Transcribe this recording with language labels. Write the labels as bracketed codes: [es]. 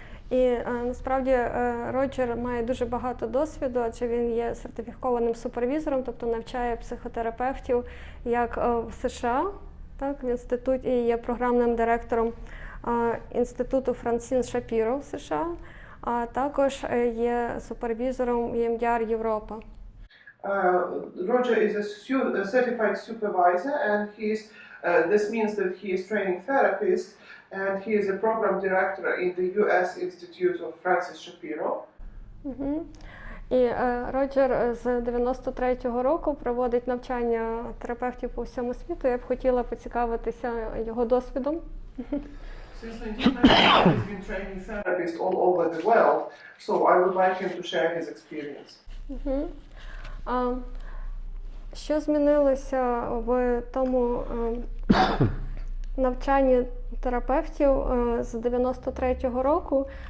[uk] І насправді Роджер має дуже багато досвіду, адже він є сертифікованим супервізором, тобто навчає психотерапевтів як в США, так, в інституті, і є програмним директором Інституту Франсіна Шапіро в США, а також є супервізором EMDR Europe. [en] Roger is a certified supervisor, and this means that he is training therapists, and he is a program director in the U.S. Institute of Fransiana Шапіро. [uk] І Роджер з 93-го року проводить навчання терапевтів по всьому світу. Я б хотіла поцікавитися його досвідом. [en] Since 1990, he's been training therapists all over the world, so I would like him to share his experience. [uk] Що змінилося в тому навчанні терапевтів з 93-го року?